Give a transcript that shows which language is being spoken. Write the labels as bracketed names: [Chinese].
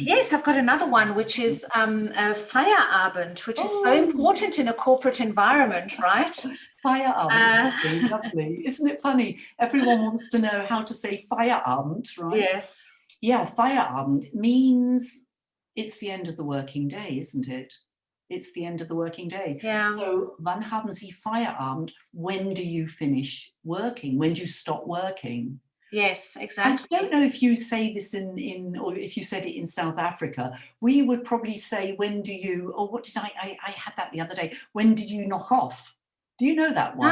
[English] Yes, I've got another one, which is Feierabend, which is so important in a corporate environment, right? Feierabend, lovely. Isn't it funny? Everyone wants to know how to say Feierabend, right? Yes. Yeah, Feierabend means it's the end of the working day, isn't it? It's the end of the working day. Yeah. [German] So, wann haben Sie Feierabend? [English] When do you finish working? When do you stop working? Yes, exactly. I don't know if you say this in or if you said it in South Africa. We would probably say, when do you, or what did I had that the other day. When did you knock off? Do you know that one?